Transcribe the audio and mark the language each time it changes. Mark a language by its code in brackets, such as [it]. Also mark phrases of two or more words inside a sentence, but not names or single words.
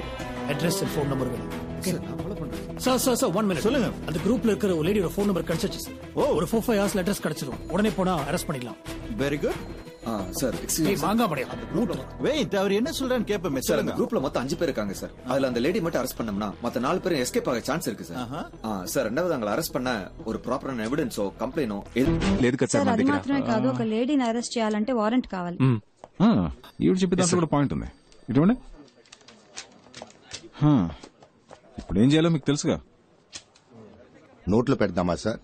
[en] address and phone number [ta] வேணும். சார் 1 மினிட் சொல்லுங்க. அந்த குரூப்ல இருக்கிற ஒரு லேடியோட [en] phone number [ta] கிடைச்சிச்சு சார். ஒரு 4-5 ஹவர்ஸ்ல அட்ரஸ் கிடைச்சிரும். உடனே போனா அரெஸ்ட் பண்ணிடலாம். [en] Very good. Sir, excuse [ta] மாங்காமடி வெயிட், அவர் என்ன சொல்றான்னு கேப்பமே சார். அந்த குரூப்ல மொத்தம் 5 பேர் இருக்காங்க சார். அதுல அந்த லேடி மட்டும் அரெஸ்ட் பண்ணோம்னா மத்த 4 பேரும் எஸ்கேப் ஆக சான்ஸ் இருக்கு சார். [te] సార్, రెండవది [ta] அங்கள அரெஸ்ட் பன்ன [te] ఒక [en] proper evidence complaint [te] లేదు కదా సార్. అది మాత్రమే కాదు, ఒక లేడీని అరెస్ట్ చేయాలంటే వారెంట్ కావాలి. ఈవిడ చెప్పే దాంట్లో కూడా పాయింట్ ఉంది. ఇటువంటి ఇప్పుడు ఏం చేయాలో మీకు తెలుసుగా. నోట్లో పెడదామా సార్?